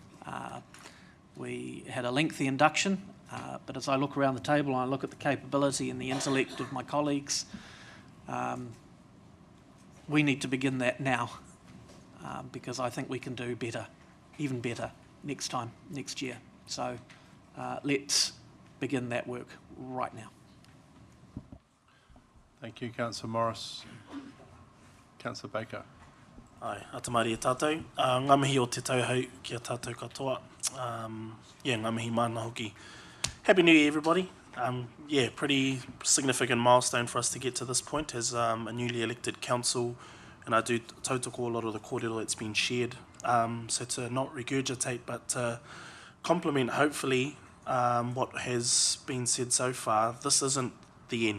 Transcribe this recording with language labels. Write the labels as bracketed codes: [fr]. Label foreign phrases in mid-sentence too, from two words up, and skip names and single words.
[en] We had a lengthy induction, but as I look around the table and I look at the capability and the intellect of my colleagues, we need to begin that now, because I think we can do better, even better, next time, next year. So let's begin that work right now. Thank you, Councillor Morris. Councillor Baker. [mi] Ai, atamaria tātou. Ngamihi o te tauhau ki a tātou katoa. Ngamihi mana hoki. [en] Happy New Year, everybody. Pretty significant milestone for us to get to this point as a newly elected council, and I do tautoko a lot of the kōrero that's been shared. So to not regurgitate, but to complement, hopefully, what has been said so far, this isn't the end.